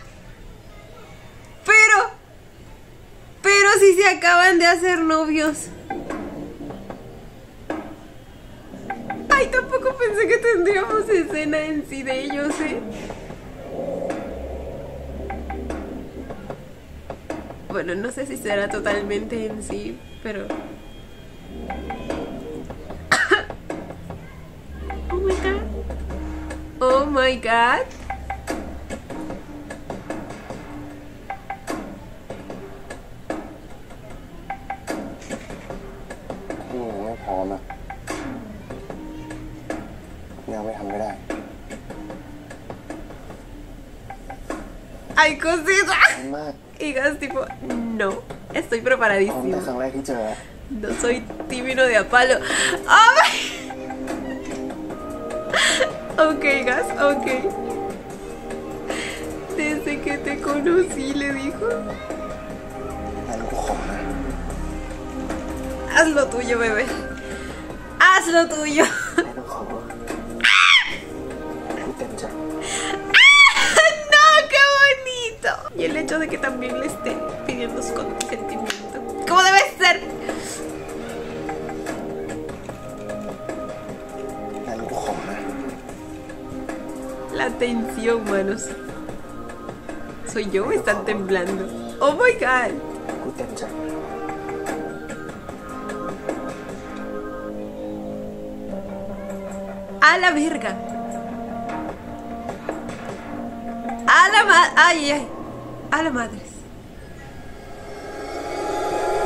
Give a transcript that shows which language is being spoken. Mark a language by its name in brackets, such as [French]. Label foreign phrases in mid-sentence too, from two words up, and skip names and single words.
[Spanish] Pero si se acaban de hacer novios. Ay, tampoco pensé que tendríamos escena en sí de ellos, ¿eh? Bueno, no sé si será totalmente en sí, pero... [English] Oh my god. Oh my god. [Thai] นี่ยังไม่พร้อมอะยังไม่ทำก็ได้ [Spanish] Ay, cosita. [Thai] มาก [Spanish] Y Gas tipo, no, estoy [Thai] พร้อมแต่ [Spanish] preparadísimo. [Thai] ครั้งแรกที่เจอ [Spanish] No soy tímido de a palo. ¡Ay! Ok, Gas, ok. Desde que te conocí, le dijo. [Thai] งั้นกูขอนะ [Spanish] Haz lo tuyo, bebé. Haz lo tuyo. [Thai] ไม่ต้องขอกูเต็มใจ [Spanish] ¡No! ¡Qué bonito! Y el hecho de que también le esté pidiendo su consentimiento. ¡Como debe ser! [Thai] งั้นกูขอนะ [Spanish] La tensión, manos. ¿Soy yo o están temblando? [English] ¡Oh my god! [Thai] กูเต็มใจ [Spanish] ¡A la verga! ¡A la madre! ¡Ay, ay! ¡A la madre!